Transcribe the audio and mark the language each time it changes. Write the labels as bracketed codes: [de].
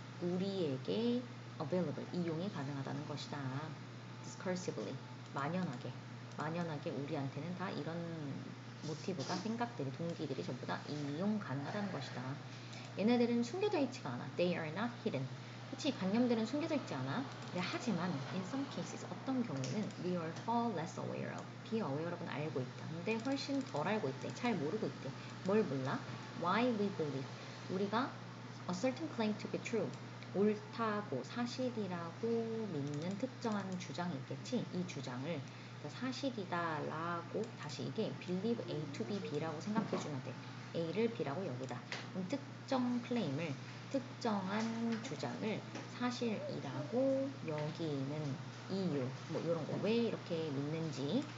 [ko] 우리에게 available, 이용이 가능하다는 것이다. discursively, 만연하게 우리한테는 다 이런 모티브가, 생각들이, 동기들이 전부 다 이용 가능하다는 것이다. 얘네들은 숨겨져 있지가 않아. [en] They are not hidden. [ko] 그치, 관념들은 숨겨져 있지 않아. 네, 하지만 [en] in some cases, [ko] 어떤 경우에는 [en] we are far less aware of. be aware of [ko] 은 알고 있다. 근데 훨씬 덜 알고 있대. 잘 모르고 있대. 뭘 몰라? [en] Why we believe. [ko] 우리가 [en] a certain claim to be true. [ko] 옳다고, 사실이라고 믿는 특정한 주장이 있겠지. 이 주장을 사실이다 라고, 다시 이게 [en] believe A to be B [ko] 라고 생각해주면 돼. A를 B라고 여기다. 그럼 특정 클레임을, 특정한 주장을 사실이라고 여기는 이유, 뭐 이런 거, 왜 이렇게 믿는지.